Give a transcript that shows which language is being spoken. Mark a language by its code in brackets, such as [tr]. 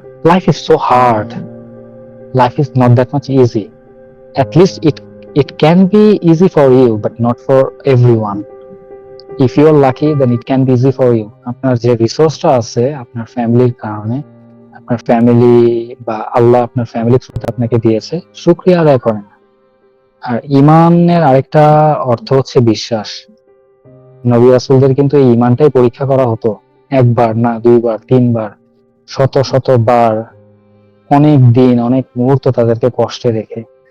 [en] Life is so hard, life is not that much easy. At least it can be easy for you, but not for everyone. If you are lucky, then it can be easy for you. [bn] আপনার যে রিসোর্সটা আছে আপনার ফ্যামিলির কারণে, আপনার family বা আল্লাহ আপনার family থ্রুতে আপনাকে দিয়েছে, শুকরিয়া আদায় করেন। আর ইমানের আরেকটা অর্থ হচ্ছে বিশ্বাস। নবী রাসূলদের কিন্তু এই ইমানটাই পরীক্ষা করা হতো, একবার না, 2 বার, 3 বার, শত শত বার, অনেক দিন, অনেক মুহূর্ত তাদেরকে কষ্টে রেখে।